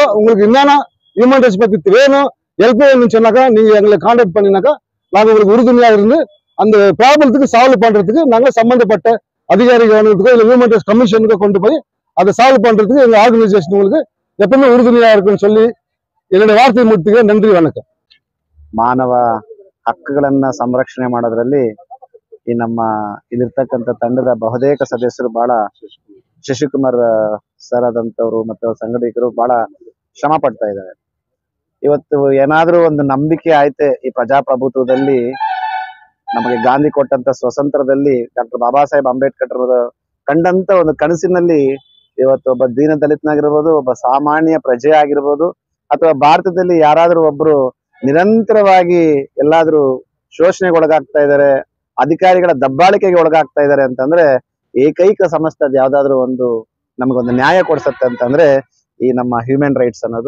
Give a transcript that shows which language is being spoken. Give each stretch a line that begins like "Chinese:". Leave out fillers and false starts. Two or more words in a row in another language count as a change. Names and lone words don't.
Tamil: உங்களுக்கு என்னன்னா
English: human rights
Tamil: பத்தி வேணும், ஹெல்ப் வேணும்னு சொன்னாக்கா நீங்க எங்களை கான்டாக்ட் பண்ணினாக்கா நாங்கள் உங்களுக்கு உறுதுணையா இருந்து அந்த ப்ராப்ளத்துக்கு சால்வ் பண்றதுக்கு நாங்கள் சம்பந்தப்பட்ட அதிகாரி கவனத்துக்கோ இல்லை
English: human rights commission
Tamil: கொண்டு போய் அதை சால்வ் பண்றதுக்கு எங்க ஆர்கனைசேஷன் உங்களுக்கு எப்பவுமே ಉರುದುನಿಯಾ இருக்குன்னு சொல்லி என்னுடைய வார்த்தை முடிக்கு நன்றி வணக்கம்.
Kannada: ಮಾನವ ಹಕ್ಕುಗಳನ್ನ ಸಂರಕ್ಷಣೆ ಮಾಡೋದ್ರಲ್ಲಿ ಈ ನಮ್ಮ ಇಲ್ಲಿರ್ತಕ್ಕಂಥ ತಂಡದ ಬಹುತೇಕ ಸದಸ್ಯರು ಬಹಳ ಶಶಿಕುಮಾರ್ ಸರ್ ಆದಂತವರು ಮತ್ತು ಸಂಘಟಕರು ಬಹಳ ಶ್ರಮ ಪಡ್ತಾ ಇದ್ದಾರೆ. ಇವತ್ತು ಏನಾದ್ರೂ ಒಂದು ನಂಬಿಕೆ ಆಯ್ತೆ ಈ ಪ್ರಜಾಪ್ರಭುತ್ವದಲ್ಲಿ ನಮಗೆ ಗಾಂಧಿ ಕೊಟ್ಟಂತ ಸ್ವತಂತ್ರದಲ್ಲಿ ಡಾಕ್ಟರ್ ಬಾಬಾ ಸಾಹೇಬ್ ಅಂಬೇಡ್ಕರ್ ಕಂಡಂತ ಒಂದು ಕನಸಿನಲ್ಲಿ ಇವತ್ತು ಒಬ್ಬ ದೀನ ದಲಿತನಾಗಿರ್ಬೋದು, ಒಬ್ಬ ಸಾಮಾನ್ಯ ಪ್ರಜೆ ಆಗಿರ್ಬೋದು, ಅಥವಾ ಭಾರತದಲ್ಲಿ ಯಾರಾದ್ರೂ ಒಬ್ರು ನಿರಂತರವಾಗಿ ಎಲ್ಲಾದ್ರೂ ಶೋಷಣೆಗೆ ಒಳಗಾಗ್ತಾ ಇದ್ದಾರೆ, ಅಧಿಕಾರಿಗಳ ದಬ್ಬಾಳಿಕೆಗೆ ಒಳಗಾಗ್ತಾ ಇದ್ದಾರೆ ಅಂತಂದ್ರೆ ಏಕೈಕ ಸಂಸ್ಥೆ ಅದು ಯಾವ್ದಾದ್ರು ಒಂದು ನಮಗೊಂದು ನ್ಯಾಯ ಕೊಡ್ಸತ್ತೆ ಅಂತಂದ್ರೆ ಈ ನಮ್ಮ
English: human rights
Kannada: ಅನ್ನೋದು.